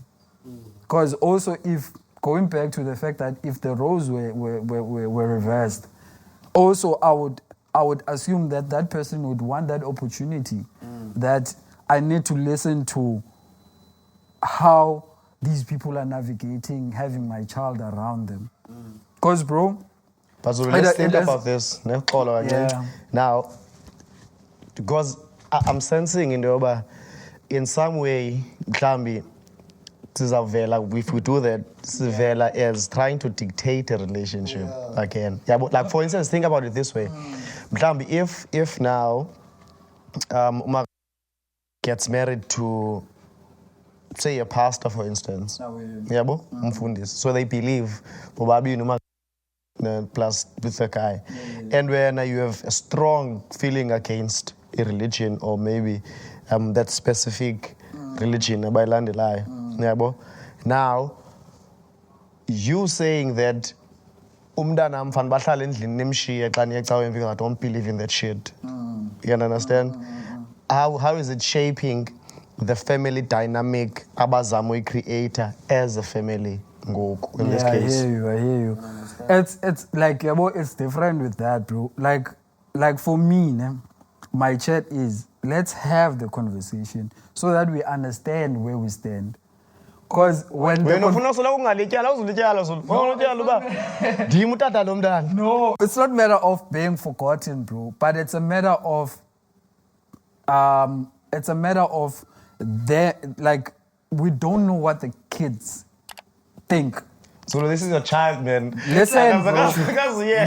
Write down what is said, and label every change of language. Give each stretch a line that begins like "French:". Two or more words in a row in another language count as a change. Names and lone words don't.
English: Because also, if going back to the fact that if the roles were reversed, also I would assume that that person would want that opportunity, that I need to listen to how these people are navigating having my child around them. Because, bro, But so let's think it is- about this. Yeah. Now, because I'm sensing in the in some way,
Xhosa: mhlambi, sizavela,
English: if we do that, sizavela as trying to dictate a relationship again. Yeah, but like for instance, think about it this way. Mhlambi, if now Uma gets married to, say, a pastor, for instance.
Xhosa: Yabo, umfundisi.
English: So they believe probably Uma plus with the guy. And when you have a strong feeling against a religion or maybe that specific religion, yabo. Now, you saying that
Xhosa: umntanam fan bahlala endlini nimshiye xa niye cawe
English: I don't believe in that shit. You understand? How is it shaping the family dynamic abazama creator as a family ngoku in this case? I hear you. It's like, it's different with that, bro. Like for me, my chat is, let's have the conversation so that we understand where we stand. Because when the
Xhosa: Wena ufuna sola ungalityala uzulityala Zulu. Ufuna ulityala uba ndim utata lo mntana.
English: No, it's not a matter of being forgotten, bro, but it's a matter of we don't know what the kids think. So this is your child, man. Listen, bro. Yeah.